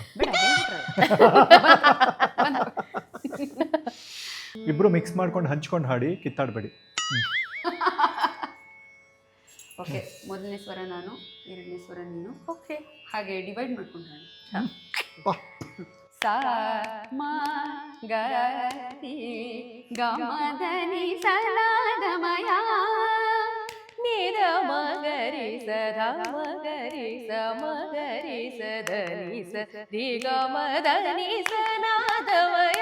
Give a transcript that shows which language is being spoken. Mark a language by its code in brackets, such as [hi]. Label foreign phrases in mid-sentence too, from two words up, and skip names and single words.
[kn] ಬೇಡ, ಬಂದು. ಇಬ್ರು ಮಿಕ್ಸ್ ಮಾಡ್ಕೊಂಡು ಹಂಚ್ಕೊಂಡು ಹಾಡಿ, ಕಿತ್ತಾಡಬೇಡಿ. ಓಕೆ, ಮೊದಲನೇ ಸ್ವರ ನಾನು, ಎರಡನೇ ಸ್ವರ ನೀನು. ಓಕೆ, ಹಾಗೆ ಡಿವೈಡ್ ಮಾಡ್ಕೊಂಡು ಹಾಡು. ಬಾ. ಸಾ ಮ ಗ ರಿ ಗ ಮ ದ ನಿ ಸ ಲ ದ ಮ ಯ ನೀದ ಮಗರಿ ಸದ ಮಗರಿ ಸ ಮಗರಿ ಸದನಿ ಸ ರಿ ಗ ಮದ ನಿ ಸ ನಾದಮಯ